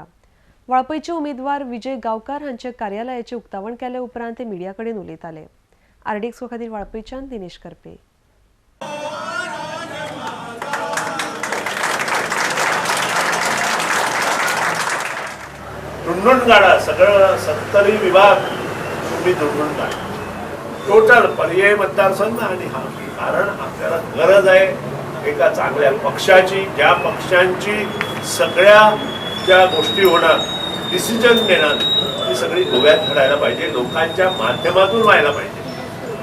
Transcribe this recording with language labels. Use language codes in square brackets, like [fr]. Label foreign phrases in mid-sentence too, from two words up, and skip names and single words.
[kok] वाळपयचे उमेदवार विजय गांवकार हांचे कार्यालयाचे उक्तावण केले उपरांत ते मिडिया कडेन उलयताले। आरडीएक्स खातीर वाळपयच्यान दिनेश करपे। [mr] ढूंढून काढा सगळं 70 विभाग तुम्ही ढूंढून काढा टोटल पर्यायी मतदारसंघ आणि हा कारण आपल्याला गरज आहे एका चांगल्या पक्षाची, ज्या पक्षांची सगळ्या ज्या गोष्टी होणार डिसिजन घेणार ती सगळी गोव्यात घडायला पाहिजे, लोकांच्या माध्यमातून व्हायला पाहिजे।